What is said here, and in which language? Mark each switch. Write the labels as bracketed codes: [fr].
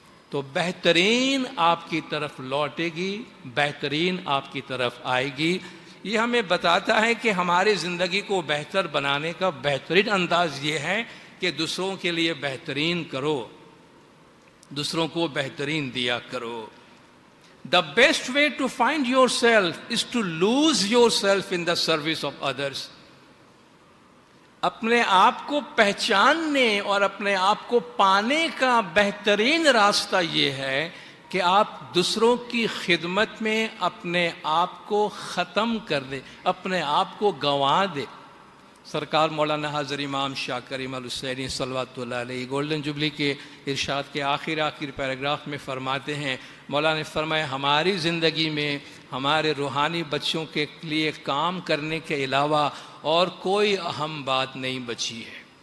[ur] تو بہترین آپ کی طرف لوٹے گی، بہترین آپ کی طرف آئے گی. یہ ہمیں بتاتا ہے کہ ہماری زندگی کو بہتر بنانے کا بہترین انداز یہ ہے کہ دوسروں کے لیے بہترین کرو، دوسروں کو بہترین دیا کرو. [en] The best way to find yourself is to lose yourself in the service of others. [ur] اپنے آپ کو پہچاننے اور اپنے آپ کو پانے کا بہترین راستہ یہ ہے کہ آپ دوسروں کی خدمت میں اپنے آپ کو ختم کر دیں، اپنے آپ کو گنوا دیں. سرکار مولانا حضرت امام شاہ کریم الحسینی صلوات اللہ علیہ گولڈن جوبلی کے ارشاد کے آخر پیراگراف میں فرماتے ہیں، مولانا نے فرمایا ہماری زندگی میں ہمارے روحانی بچوں کے لیے کام کرنے کے علاوہ اور کوئی اہم بات نہیں بچی ہے.